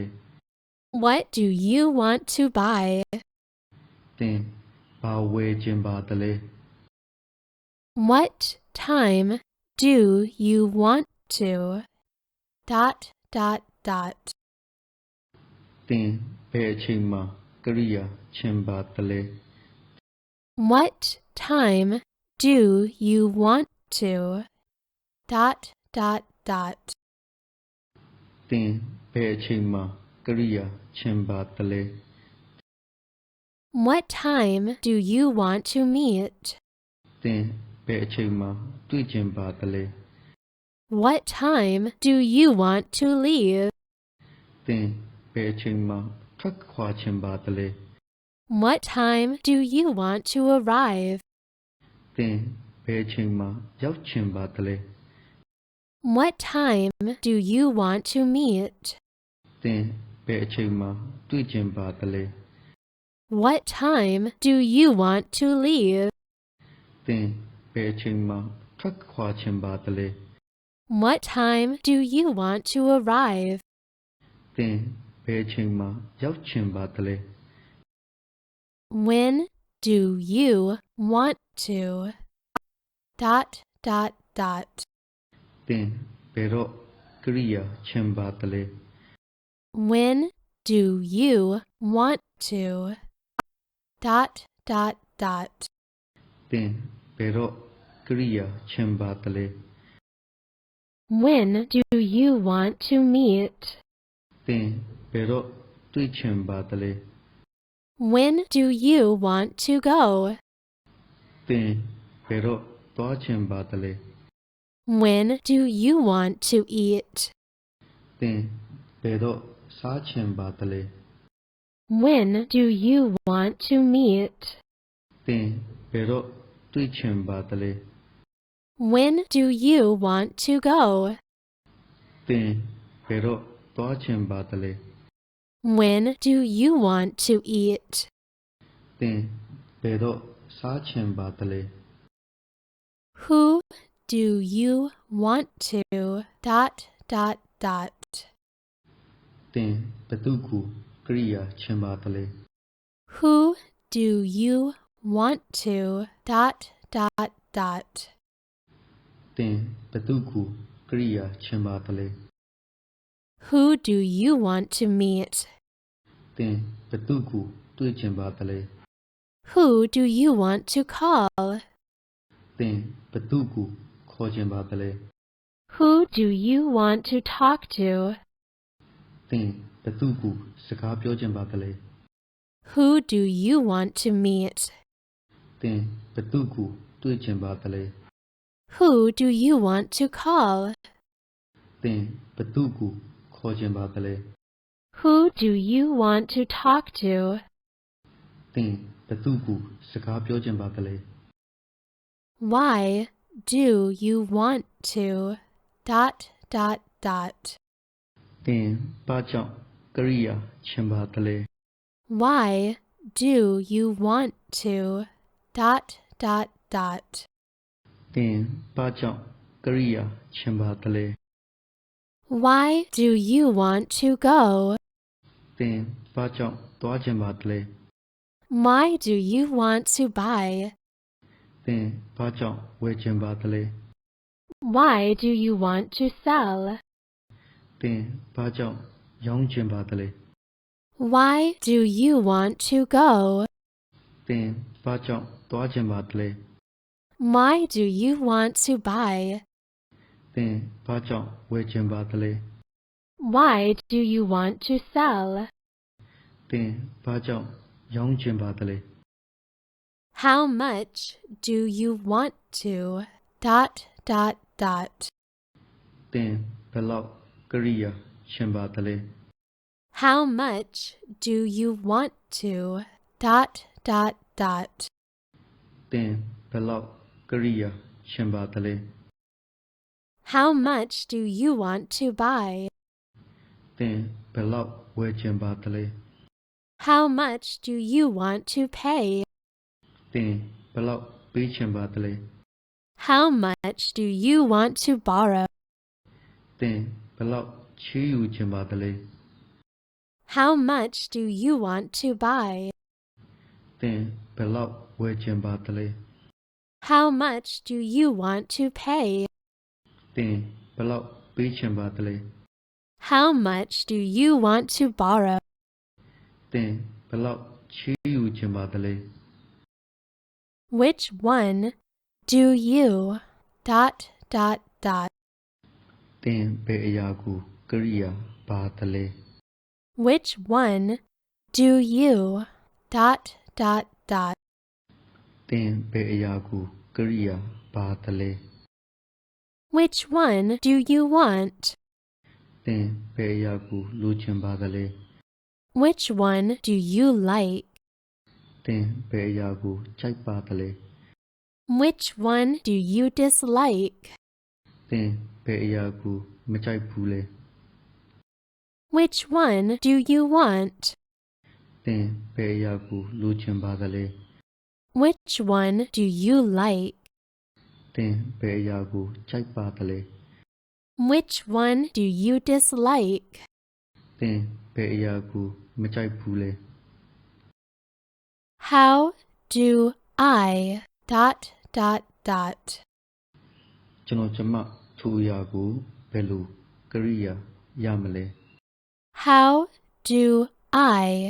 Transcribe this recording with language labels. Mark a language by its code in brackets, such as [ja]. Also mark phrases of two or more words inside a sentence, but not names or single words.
[en] What do you want to buy? [my] သင်ဘာဝယ်ချင်ပါသလဲ [en] What time do you want to dot dot dot? [my] သင်ဘယ်အချိန်မှာကရိယာချင်ပါသလဲ [en] What time do you want to dot dot dot? [my] သင်ဘယ်အချိန်မှာကရိယာချင်ပါသလဲ [en] What time do you want to meet? [my] သင်ဘယ်အချိန်မှာတွေ့ချင်ပါသလဲ [en] What time do you want to leave? [my] သင်ဘယ်အချိန်မှာထွက်ခွာချင်ပါသလဲ [en] What time do you want to arrive? [my] သင်ဘယ်အချိန်မှာရောက်ချင်ပါသလဲ [en] What time do you want to meet? [my] သင်ဘယ်အချိန်မှာတွေ့ချင်ပါသလဲ [en] What time do you want to leave? [my] သင်ဘယ်အချိန်မှထွက်ခွာချင်ပါသလဲ [en] What time do you want to arrive? [my] သင်ဘယ်အချိန်မှရောက်ချင်ပါသလဲ [en] When do you want to? Dot, dot, dot. [my] သင်ဘယ်တော့ကရိယာချင်ပါသလဲ [en] When do you want to? Dot, dot, dot. [my] သင်ဘယ်တော့ကရိယာချင်ပါသလဲ [en] When do you want to meet? [my] သင်ဘယ်တော့တွေ့ချင်ပါသလဲ [en] When do you want to go? [my] သင်ဘယ်တော့သွားချင်ပါသလဲ [en] When do you want to eat? [my] သင်ဘယ်တော့စားချင်ပါသလဲ [en] When do you want to meet? [my] သင်ဘယ်တော့တွေ့ချင်ပါသလဲ [en] When do you want to go? [my] သင်ဘယ်တော့သွားချင်ပါသလဲ [en] When do you want to eat? [my] သင်ဘယ်တော့စားချင်ပါသလဲ [en] Who do you want to? Dot, dot, dot. [my] သင်ဘသူကိုကရိယာချင်ပါသလဲ [en] Who do you want to? Dot, dot, dot. [my] သင်ဘသူကိုကရိယာချင်ပါသလဲ [en] Who do you want to meet? [my] သင်ဘသူကိုတွေ့ချင်ပါသလဲ [en] Who do you want to call? [my] သင်ဘသူကိုခေါ်ချင်ပါသလဲ [en] Who do you want to talk to? [my] သင်ဘသူကိုစကားပြောချင်ပါသလဲ [en] Who do you want to meet? [my] သင်ဘသူကိုတွေ့ချင်ပါသလဲ [en] Who do you want to call? [my] သင်ဘသူကိုခေါ်ချင်ပါသလဲ [en] Who do you want to talk to? [my] သင်ဘသူကိုစကားပြောချင်ပါသလဲ [en] Why do you want to? Dot, dot, dot. [my] သင်ဘာကြောင့်ကရိယာချင်ပါသလဲ [en] Why do you want to? Dot, dot, dot. [my] သင်ဘာကြောင့်ကရိယာချင်ပါသလဲ [en] Why do you want to go? [my] သင်ဘာကြောင့်သွားချင်ပါသလဲ [en] Why do you want to buy? [my] သင်ဘာကြောင့်ဝယ်ချင်ပါသလဲ [en] Why do you want to sell? [my] သင်ဘာကြောင့်ရောင်းချင်ပါသလဲ [en] Why do you want to go? [my] သင်ဘာကြောင့်သွားချင်ပါသလဲ [en] Why do you want to buy? [my] သင်ဘာကြောင့်ဝယ်ချင်ပါသလဲ [en] Why do you want to sell? [my] သင်ဘာကြောင့်ရောင်းချင်ပါသလဲ [en] How much do you want to? Dot, dot, dot. [my] သင်ဘယ်လောက်ကရိယာချင်ပါသလဲ [en] How much do you want to? Dot, dot, dot. [my] သင်ဘယ်လောက်ကရိယာချင်ပါသလဲ [en] How much do you want to buy? [my] သင်ဘယ်လောက်ဝယ်ချင်ပါသလဲ [en] How much do you want to pay? [my] သင်ဘယ်လောက်ပေးချင်ပါသလဲ [en] How much do you want to borrow? [my] သင်ဘယ်လောက်ချေးယူချင်ပါသလဲ [en] How much do you want to buy? [my] သင်ဘယ်လောက်ဝယ်ချင်ပါသလဲ [en] How much do you want to pay? [my] သင်ဘယ်လောက်ပေးချင်ပါသလဲ [en] How much do you want to borrow? [my] သင်ဘယ်လောက်ချေးယူချင်ပါသလဲ [en] Which one do you? Dot, dot, dot. [my] သင်ဘယ်အရာကိုကရိယာပါသလဲ [en] Which one do you? Dot, dot, dot. [my] သင်ဘယ်အရာကိုကရိယာပါသလဲ [en] Which one do you want? [my] သင်ဘယ်အရာကိုလိုချင်ပါသလဲ [en] Which one do you like? [my] သင်ဘယ်အရာကိုကြိုက်ပါသလဲ [en] Which one do you dislike? [my] သင်ဘယ်အရာကိုမကြိုက်ဘူးလဲ [en] Which one do you want? [my] သင်ဘယ်အရာကိုလိုချင်ပါသလဲ [en] Which one do you like? [my] သင်ဘယ်အရာကိုကြိုက်ပါသလဲ [en] Which one do you dislike? [my] သင်ဘယ်အရာကိုမကြိုက်ဘူးလဲ [en] How do I [my] ကျွန်တော်ကျမထိုအရာကိုဘယ်လိုကရိယာရမလဲ [en] How do I